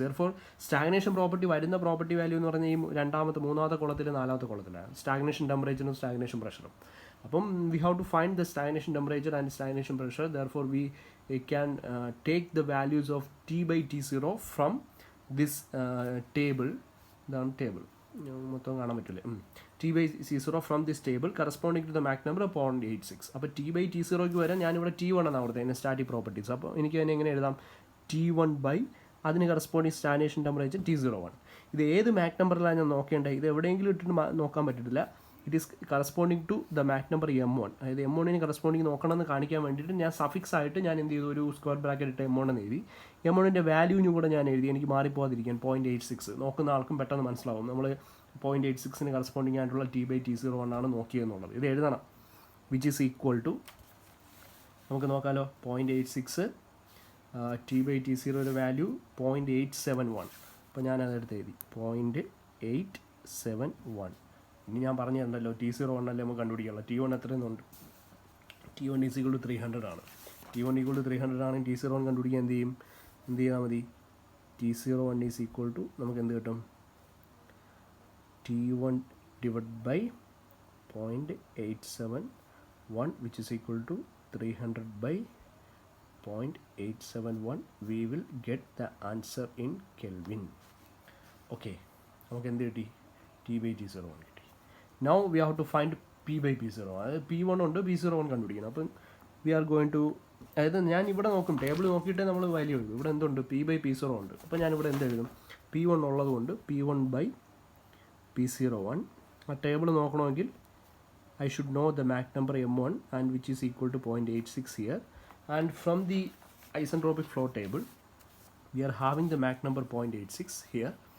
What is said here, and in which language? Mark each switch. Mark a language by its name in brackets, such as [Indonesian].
[Malayalam] Therefore, stagnation property വരുന്ന property value എന്ന് പറഞ്ഞാൽ ഈ മൂന്നാമത്തെ കോളത്തിൽ 4ാമത്തെ കോളത്തിലാണ് stagnation temperature ഉം stagnation pressure. [English] അപ്പം we have to find the stagnation temperature and stagnation pressure. Therefore, we can take the values of T by T0 from this table. [Malayalam] ഇതാണ് table, മൊത്തം കാണാൻ പറ്റില്ല. [English] T by T0 from this table corresponding to the Mach number 0.86. [Malayalam] അപ്പോൾ T by T0ക്ക് വരാൻ ഞാനിവിടെ T1 എന്നാണ് കൊടുത്തത് static properties. അപ്പോൾ എനിക്ക് തന്നെ എങ്ങനെ എഴുതാം? T1 by അതിന് കറസ്പോണ്ടിങ് സ്റ്റാഗ്നേഷൻ ടെമ്പറേച്ചർ T01. ഇത് ഏത് മാക് നമ്പറിലാണ് ഞാൻ നോക്കേണ്ടത്? ഇത് എവിടെയെങ്കിലും ഇട്ടിട്ട് നോക്കാൻ പറ്റില്ല. [English] It is corresponding to the Mach number M1. [Malayalam] അതായത് M1ന് കറസ്പോണ്ടിങ് നോക്കണമെന്ന് കാണിക്കാൻ വേണ്ടിയിട്ട് ഞാൻ സഫിക്സ് ആയിട്ട് ഞാൻ എന്ത് ചെയ്തു? ഒരു സ്ക്വയർ ബ്രാക്കറ്റ് ഇട്ട് M1 എന്ന് എഴുതി. M1ൻ്റെ വാല്യൂവിനും കൂടെ ഞാൻ എഴുതി, എനിക്ക് മാറിപ്പോകാതിരിക്കാൻ 0.86. നോക്കുന്ന ആൾക്കും പെട്ടെന്ന് മനസ്സിലാവും നമ്മൾ 0.86ന് കറസ്പോണ്ടിങ് ആയിട്ടുള്ള T by T01 ആണ് നോക്കിയെന്നുള്ളത്. ഇത് എഴുതണം. [English] which is equal to, [Malayalam] നമുക്ക് നോക്കാമല്ലോ, 0.86 T by T0യുടെ വാല്യൂ 0.871. അപ്പോൾ ഞാനതെടുത്ത് എഴുതി 0.871. ഇനി ഞാൻ പറഞ്ഞു തരണ്ടല്ലോ, T01 അല്ലേ നമുക്ക് കണ്ടുപിടിക്കാനുള്ള. T1 എത്രയെന്നുണ്ട്? T1 [English] is equal to [Malayalam] 300 ആണ്. T1 ഈക്വൽ ടു 300 ആണെങ്കിൽ T01 കണ്ടുപിടിക്കാൻ എന്ത് ചെയ്താൽ മതി? T01 [English] is equal to [Malayalam] നമുക്ക് എന്ത് കിട്ടും? [English] T1 divided by 0.871, which is equal to 300 by 0.871. We will get the answer in Kelvin. Okay, [Malayalam] നമുക്ക് എന്ത് കിട്ടി? [English] T by T01 കിട്ടി. Now we have to find P by P0. [Malayalam] അതായത് P1 ഉണ്ട്, P01 കണ്ടുപിടിക്കണം. അപ്പം [English] we are going to, [Malayalam] അതായത് ഞാൻ ഇവിടെ നോക്കും, ടേബിൾ നോക്കിയിട്ടേ നമ്മൾ വാല്യൂ എഴുതും. ഇവിടെ എന്തുണ്ട്? P by P0 ഉണ്ട്. അപ്പോൾ ഞാനിവിടെ എന്ത് എഴുതും? P1 ഉള്ളതുകൊണ്ട് P1 by P01. ആ ടേബിൾ നോക്കണമെങ്കിൽ [English] I should know the Mach number M1, and which is equal to 0.86 here. And from the isentropic flow table, we are having the Mach number 0.86 here.